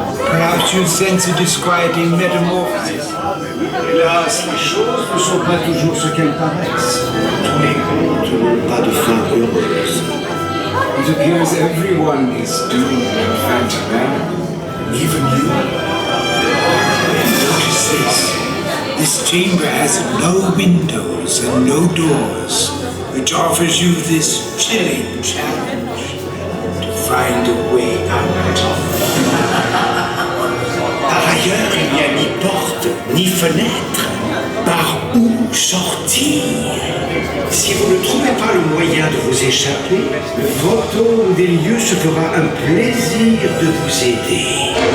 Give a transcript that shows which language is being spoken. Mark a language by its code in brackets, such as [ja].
[en] Perhaps you sense a disquieting metamorphosis. [fr] Hélas, les choses ne sont pas toujours ce qu'elles paraissent. Tous les contes n'ont pas de fin heureuse. [en] It appears everyone is doomed at Phantom Manor, even you. Notice this. This chamber has no windows and no doors, which offers you this chilling challenge to find a way out. [fr] Par ailleurs, il n'y a ni porte, ni fenêtre. Par où sortir? Si vous ne trouvez pas le moyen de vous échapper, le fantôme des lieux se fera un plaisir de vous aider.